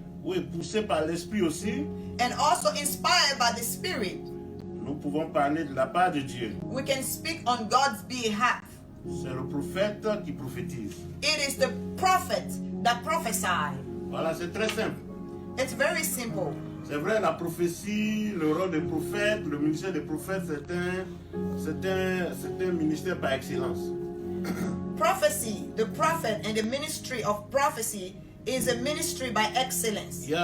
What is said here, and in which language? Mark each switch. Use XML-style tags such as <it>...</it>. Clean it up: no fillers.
<fr>Oui, poussés par l'esprit aussi,</fr> <en>and also inspired by the Spirit.</en> <fr>nous pouvons parler de la part de Dieu.</fr> <en>We can speak on God's behalf.</en> <fr>C'est le prophète qui prophétise.</fr> <en>It is the prophet that prophesies.</en> <fr>Voilà, c'est très simple.</fr> <en>It's very simple.</en> <fr>C'est vrai, la prophétie, le rôle des prophètes, le ministère des prophètes, c'est un ministère par excellence.</fr> <en>Prophecy, the prophet and the ministry of prophecy is a ministry by excellence.</en>